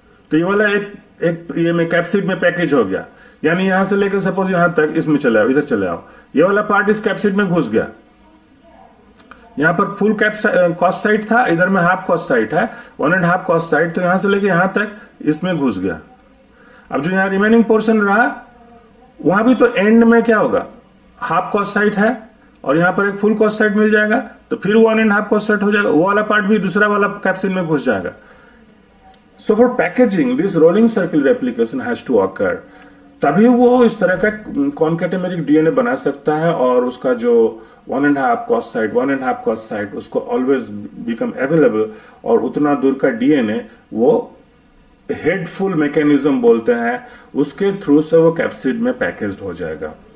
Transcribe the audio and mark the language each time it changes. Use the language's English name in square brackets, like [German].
[Hindi] तो ये वाला एक ये में कैप्सिड में पैकेज हो गया, यानी यहां से लेकर सपोज यहां तक इसमें चले आओ, इधर चले आओ, ये वाला पार्ट इस कैप्सिड में घुस गया, यहां पर फुल कॉस साइट था, इधर में हाफ कॉस साइट है, 1.5 कॉस साइट, तो यहां से लेकर यहां तक इसमें घुस गया। अब जो यहां रिमेनिंग पोर्शन रहा वहां भी तो एंड में क्या होगा, हाफ कॉस साइट है और यहां पर एक फुल कॉस साइट मिल जाएगा, तो फिर 1.5 कॉस साइट हो जाएगा, वो वाला पार्ट भी दूसरा वाला कैप्सिड में घुस जाएगा। [English] So for packaging, this rolling circle replication has to occur. [Hindi] तभी वो इस तरह का concatemeric DNA बना सकता है और उसका जो 1.5 cos site, 1.5 cos site उसको [English] always become available, [Hindi] और उतना दूर का DNA वो हेडफुल मैकेनिज्म बोलते हैं, उसके थ्रू से वो कैप्सिड में पैकेज्ड हो जाएगा।